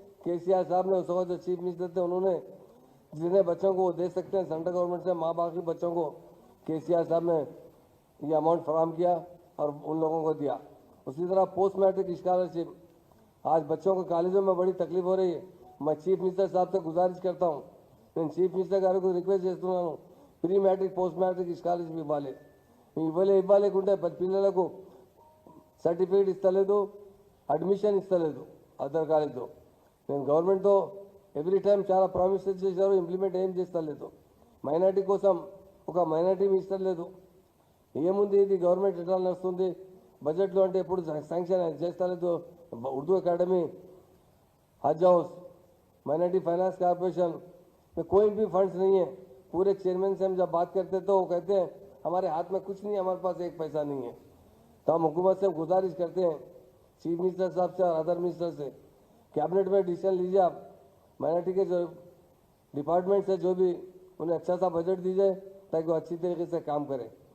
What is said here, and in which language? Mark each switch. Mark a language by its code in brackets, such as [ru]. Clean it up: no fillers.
[hi] केसीआर साहब ने उस वक्त जो चीफ मिनिस्टर थे उन्होंने जितने बच्चों को वो दे सकते हैं सेंट्रल गवर्नमेंट से, माँ बाप के बच्चों को केसीआर साहब ने ये अमाउंट फराहम किया और उन लोगों को दिया। उसी तरह पोस्ट मैट्रिक स्कॉलरशिप, आज बच्चों को कॉलेजों में बड़ी तकलीफ हो रही है। मैं चीफ मिनिस्टर साहब से गुजारिश करता हूँ, मैं चीफ मिनिस्टर [te] गाరు రిక్వెస్ట్ చేస్తున్నాను, pre matric post matric scholarship ఇవ్వాలేకుంటే పిల్లలకు సర్టిఫికేట్ ఇస్తలేదు, అడ్మిషన్ ఇస్తలేదు అదర్ కాలేజ్లో. నేను గవర్నమెంట్తో ఎవ్రీ టైం చాలా ప్రామిసెస్ చేశారు, ఇంప్లిమెంట్ ఏం చేస్తలేదు. మైనార్టీ కోసం ఒక మైనార్టీ మినిస్టర్ లేదు. ఏముంది ఇది గవర్నమెంట్ ఎట్లా నడుస్తుంది బడ్జెట్లో అంటే ఎప్పుడు శాంక్షన్ చేస్తలేదు. [hi] उर्दू अकेडमी, हज हाउस, माइनॉरिटी फाइनेंस कॉर्पोरेशन में कोई भी फंड्स नहीं है। पूरे चेयरमैन से हम जब बात करते तो वो कहते हैं हमारे हाथ में कुछ नहीं है, हमारे पास एक पैसा नहीं है। तो हम हुकूमत से गुजारिश करते हैं, चीफ मिनिस्टर साहब से और अदर मिनिस्टर से, कैबिनेट में डिसीजन लीजिए आप, माइनॉरिटी के जो डिपार्टमेंट से जो भी उन्हें अच्छा सा बजट दीजिए ताकि वो अच्छी तरीके से काम करें।